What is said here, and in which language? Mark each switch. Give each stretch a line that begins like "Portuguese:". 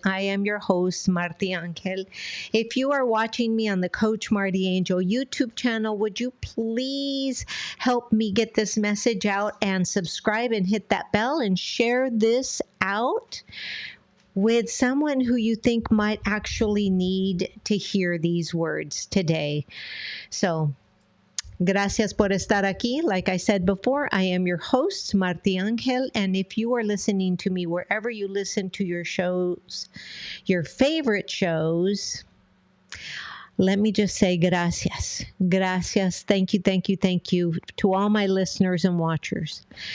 English: I am your host, Marti Angel. If you are watching me on the Coach Marti Angel YouTube channel, would you please help me get this message out and subscribe and hit that bell and share this out with someone who you think might actually need to hear these words today.
Spanish: So, gracias por estar aquí.
English: Like I said before, I am your host, Marti Angel, and if you are listening to me wherever you listen to your shows, your favorite shows, let me just say
Spanish: gracias. Gracias.
English: Thank you, thank you, thank you to all my listeners and watchers.